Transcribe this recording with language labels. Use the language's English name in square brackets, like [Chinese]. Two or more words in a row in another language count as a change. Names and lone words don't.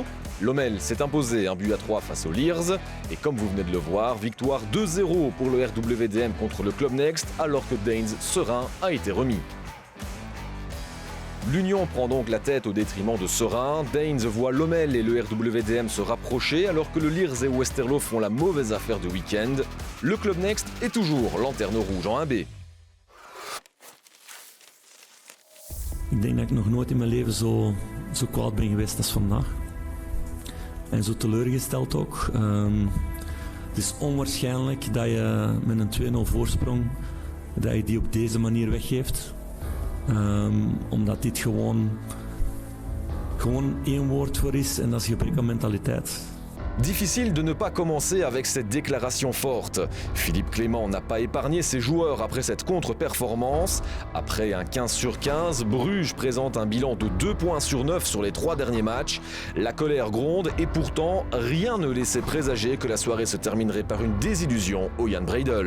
[French] Lommel s'est imposé 1-3 face aux Lierse et comme vous venez de le voir, victoire 2-0 pour le RWDM contre le Club Next alors que Daines-Serein a été remis. L'Union prend donc la tête au détriment de Serein. Daines voit Lommel et le RWDM se rapprocher alors que le Lierse et Westerlo font la mauvaise affaire du week-end. Le Club Next est toujours lanterne rouge en 1B. [Dutch] Ik denk dat ik nog nooit in mijn leven zo kwaad ben geweest als vandaag. En zo teleurgesteld ook. Het is onwaarschijnlijk dat je met een 2-0 voorsprong, dat je die op deze manier weggeeft. Omdat dit gewoon één woord voor is en dat is gebrek aan mentaliteit. [French] Difficile de ne pas commencer avec cette déclaration forte. Philippe Clément n'a pas épargné ses joueurs après cette contre-performance. Après un 15 sur 15, Bruges présente un bilan de 2 points sur 9 sur les 3 derniers matchs. La colère gronde et pourtant, rien ne laissait présager que la soirée se terminerait par une désillusion au Jan Breidel.